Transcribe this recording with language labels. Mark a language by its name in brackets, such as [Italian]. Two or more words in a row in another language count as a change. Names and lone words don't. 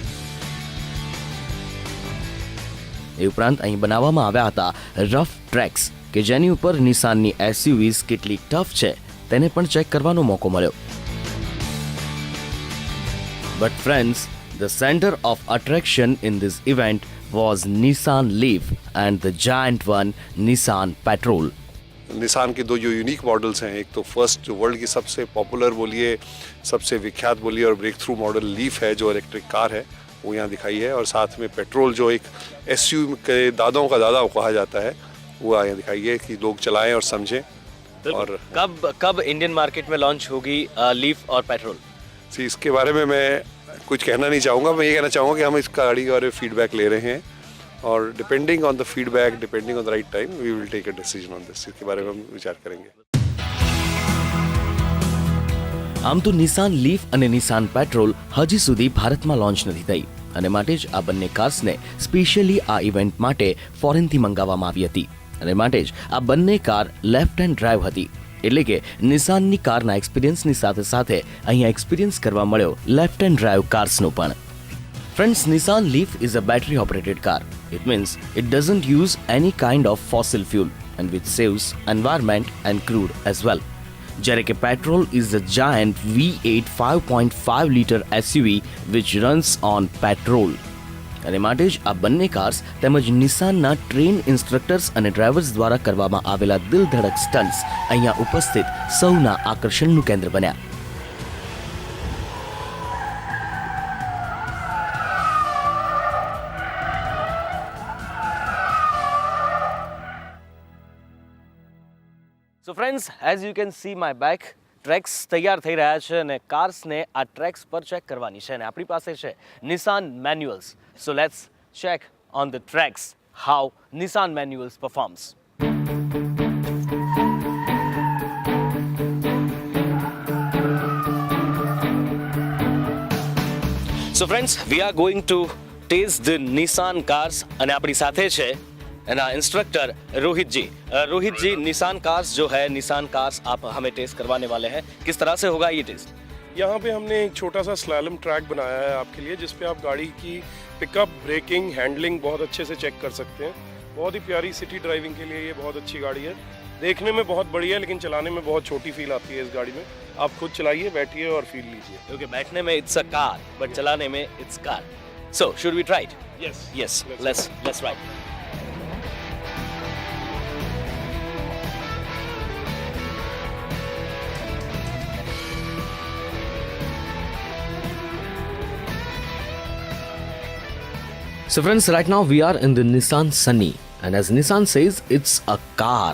[Gujarati] એ ઉપરાંત અહીં બનાવવામાં આવ્યા હતા [English] rough tracks [Gujarati] કે જેની ઉપર નિસાનની SUVs કેટલી ટફ છે તેને પણ ચેક કરવાનો મોકો મળ્યો. [English] But friends, the center of attraction in this event was Nissan Leaf and the giant one Nissan Patrol. [Hindi] निसान के 2 जो [English] unique models [Hindi] हैं, एक तो फर्स्ट जो वर्ल्ड की सबसे पॉपुलर बोलिए, सबसे विख्यात बोलिए और [English] breakthrough model [Hindi] लीफ है, जो इलेक्ट्रिक कार है, वो यहाँ दिखाई है. और साथ में पेट्रोल, जो एक SUV के दादों का दादा कहा जाता है, वो यहाँ दिखाई है कि लोग चलाएं और समझें. और कब [English] Indian market [Hindi] में लॉन्च होगी लीफ और पेट्रोल? इसके बारे में मैं कुछ कहना नहीं चाहूँगा. मैं ये कहना चाहूँगा कि हम इस गाड़ी का फीडबैक ले रहे हैं, और [English] depending on the feedback, depending on the right time, we will take a decision on this. [Hindi] इसके बारे में हम विचार करेंगे. [Gujarati] આમ તો નિસાન લીફ અને નિસાન પેટ્રોલ હજી સુધી ભારતમાં લોન્ચ નથી થઈ, અને માટે જ આ બંને કાર્સને સ્પેશિયલી આ ઇવેન્ટ માટે ફોરેનથી મંગાવવામાં આવી હતી અને માટે જ આ બંને કાર [English] left hand drive [Gujarati] હતી, એટલે કે નિસાનની કારના એક્સપિરિયન્સની સાથે સાથે અહીંયા એક્સપિરિયન્સ કરવા મળ્યો [English] left hand drive [Gujarati] કાર્સનો પણ. [English] Friends, Nissan Leaf is a battery operated car. It means it doesn't use any kind of fossil fuel and which saves environment and crude as well. [Gujarati] જ્યારે કે [English] petrol is a giant V8 5.5 liter SUV which runs on petrol. [Gujarati] અને માટે જ આ બંને કાર્સ તેમજ નિસાનના [English] train instructors [Gujarati] અને ડ્રાઈવર્સ દ્વારા કરવામાં આવેલા દિલધડક સ્ટન્ટ્સ અહીંયા ઉપસ્થિત સૌના આકર્ષણનું કેન્દ્ર બન્યા. [English] So friends, as you can see my back, [Gujarati] ટ્રેક્સ તૈયાર થઈ રહ્યા છે અને કાર્સને આ ટ્રેક્સ પર ચેક કરવાની છે અને આપણી પાસે છે નિસાન મેન્યુઅલ્સ. [English] So let's check on the tracks how Nissan manuals performs. So friends, we are going to test the Nissan cars [Gujarati] અને આપણી સાથે છે [Hindi] एना इंस्ट्रक्टर रोहित जी. रोहित जी, निसान कार्स जो है, निसान कार्स आप हमें टेस्ट करवाने वाले हैं, किस तरह से होगा ये टेस्ट? यहाँ पे हमने एक छोटा सा [English] slalom track [Hindi] बनाया है आपके लिए, जिसपे आप गाड़ी की [English] pickup, braking, handling [Hindi] बहुत अच्छे से चेक कर सकते हैं. बहुत ही प्यारी [English] city driving [Hindi] के लिए ये बहुत अच्छी गाड़ी है. देखने में बहुत बड़ी है लेकिन चलाने में बहुत छोटी फील आती है इस गाड़ी में. आप खुद चलाइए, बैठिए और फील लीजिए. क्योंकि बैठने में [English] it's a car but [Hindi] चलाने में [English] it's car. So should we try it? यस, Let's ride. So friends, right now we are in the Nissan Sunny, and as Nissan says, it's a car.